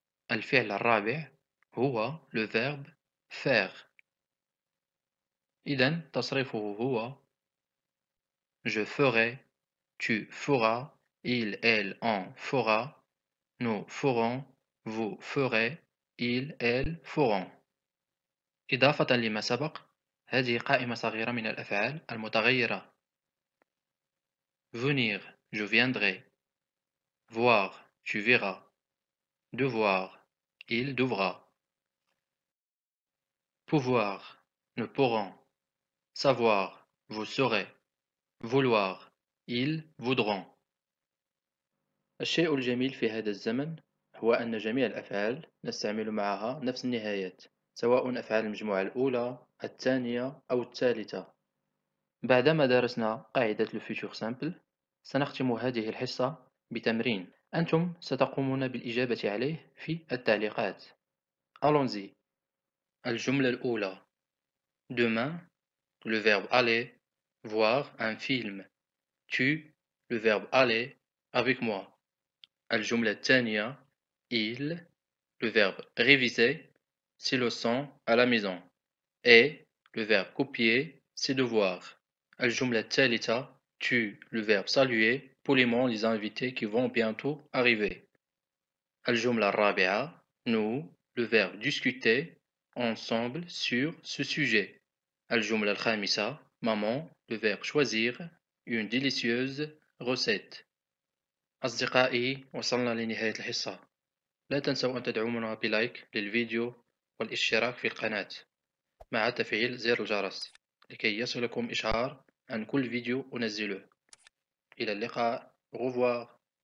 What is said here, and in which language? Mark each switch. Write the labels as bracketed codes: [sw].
[ar] الفعل الرابع هو le verbe faire. إذن تصريفه هو [fr] je ferai, tu feras, il, elle, on fera, nous ferons, vous ferez, ils, elles feront. [ar] إضافة لما سبق، هذه قائمة صغيرة من الأفعال المتغيرة. [fr] venir, je viendrai. voir, tu verras. devoir, il devra. pouvoir, nous pourrons. savoir, vous saurez. vouloir, ils voudront. [ar] الشيء الجميل في هذا الزمن هو أن جميع الأفعال نستعمل معها نفس النهايات، سواء أفعال المجموعة الأولى، الثانية أو الثالثة. بعدما درسنا قاعدة الفيتور سامبل، سنختم هذه الحصة بتمرين أنتم ستقومون بالإجابة عليه في التعليقات. [fr] Allons-y. [ar] الجملة الأولى. [fr] Demain, le verbe aller, voir un film. Tu, le verbe aller, avec moi. [ar] الجملة الثانية. [fr] Il, le verbe réviser, ses leçons à la maison. Et, le verbe copier, ses devoirs. [ar] الجملة الثالثة. [fr] Tu, le verbe saluer, poliment les invités qui vont bientôt arriver. [ar] الجملة الرابعة. [fr] Nous, le verbe discuter, ensemble sur ce sujet. [ar] الجملة الخامسة. [fr] Maman, le verbe choisir, une délicieuse recette. [ar] أصدقائي، وصلنا لنهاية الحصة. لا تنسوا أن تدعمونا بلايك للفيديو والاشتراك في القناة مع تفعيل زر الجرس لكي يصلكم إشعار عن كل فيديو أنزله. إلى اللقاء. [fr] Au revoir.